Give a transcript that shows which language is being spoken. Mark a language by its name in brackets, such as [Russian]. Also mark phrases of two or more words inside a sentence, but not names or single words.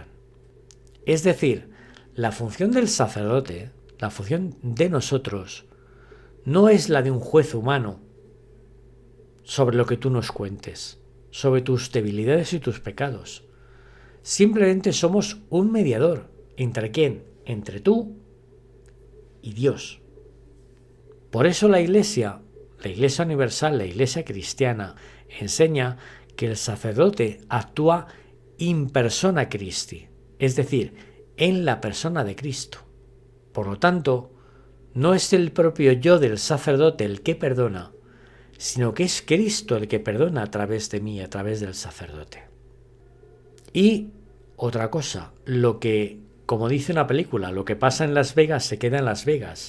[Spanish] Es decir, la función del sacerdote, la función de nosotros, no es la de un juez humano sobre lo que tú nos cuentes, sobre tus debilidades y tus pecados. Simplemente somos un mediador. ¿Entre quién? Entre tú y Dios. Por eso la Iglesia universal, la Iglesia cristiana, enseña que el sacerdote actúa [Latin] in persona Christi, [Spanish] es decir, en la persona de Cristo. Por lo tanto, no es el propio yo del sacerdote el que perdona, sino que es Cristo el que perdona a través de mí, a través del sacerdote. Y otra cosa, lo que, como dice una película, lo que pasa en Las Vegas se queda en Las Vegas.